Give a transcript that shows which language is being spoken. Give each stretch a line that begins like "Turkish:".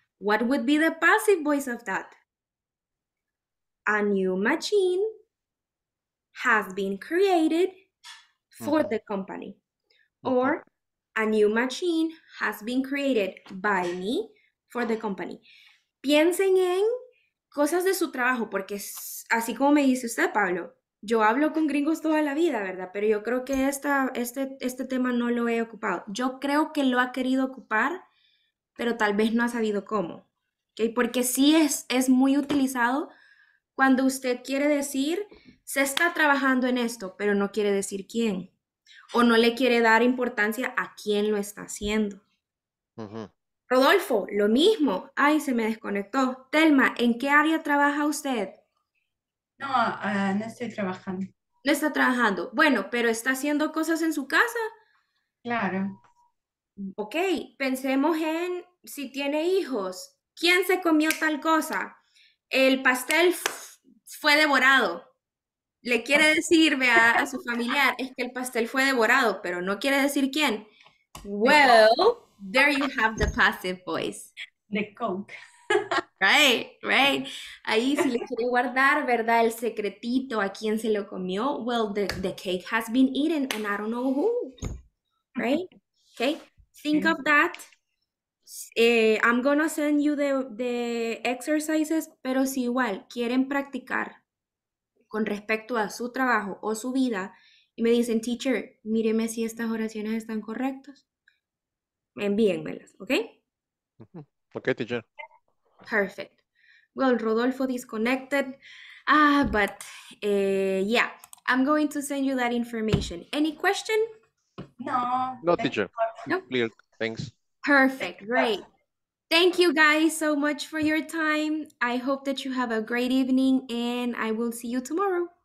English: What would be the passive voice of that? A new machine has been created for the company. Or a new machine has been created by me for the company.
Spanish: Piensen en cosas de su trabajo, porque así como me dice usted, Pablo, yo hablo con gringos toda la vida, ¿verdad? Pero yo creo que este tema no lo he ocupado. Yo creo que lo ha querido ocupar, pero tal vez no ha sabido cómo. ¿Okay? Porque sí es muy utilizado cuando usted quiere decir, se está trabajando en esto, pero no quiere decir quién. O no le quiere dar importancia a quién lo está haciendo. Rodolfo, lo mismo. Ay, se me desconectó. Telma, ¿en qué área trabaja usted? No, no estoy trabajando. No está trabajando. Bueno, pero está haciendo cosas en su casa. Claro. Ok, pensemos en si tiene hijos. ¿Quién se comió tal cosa? El pastel fue devorado. Le quiere decir a su familiar, es que el pastel fue devorado, pero no quiere decir quién.
English: Well, there you have the passive voice. The Coke. Right.
Spanish: Ahí si le quiere guardar, ¿verdad? El secretito a quién se lo comió.
English: Well, the cake has been eaten and I don't know who. Right? Okay. Think of that. I'm gonna send you the exercises,
Spanish: pero si igual quieren practicar con respecto a su trabajo o su vida y me dicen, teacher, míreme si estas oraciones están correctas, envíenmelas, ¿ok?
English: Okay, teacher. Perfect. Well, Rodolfo disconnected, but yeah, I'm going to send you that information. Any question? No, teacher. No? Clear. Thanks. Perfect. Great. Thank you guys so much for your time. I hope that you have a great evening and I will see you tomorrow.